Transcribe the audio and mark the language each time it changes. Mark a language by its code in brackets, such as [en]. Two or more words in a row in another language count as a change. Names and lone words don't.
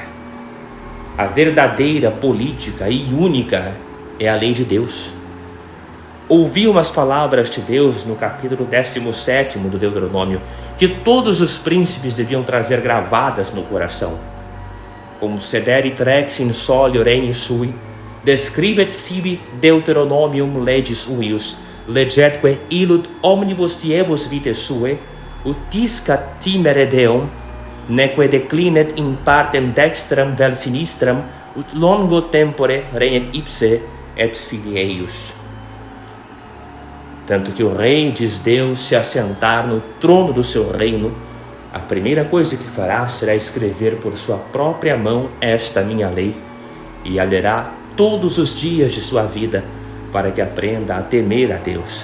[pt] A verdadeira política e única é a lei de Deus. Ouvi umas palavras de Deus no capítulo 17 do Deuteronômio, que todos os príncipes deviam trazer gravadas no coração. [la] Como cederit rex in soli regni sui, describet sibi Deuteronomium legis uius, legetque illud omnibus diebus vitae suae, ut discat timere Deum, neque declinet in partem dextram vel sinistram, ut longo tempore regnet ipse et filieius. [pt] Tanto que o rei, diz Deus, se assentar no trono do seu reino, a primeira coisa que fará será escrever por sua própria mão esta minha lei, e a lerá todos os dias de sua vida, para que aprenda a temer a Deus.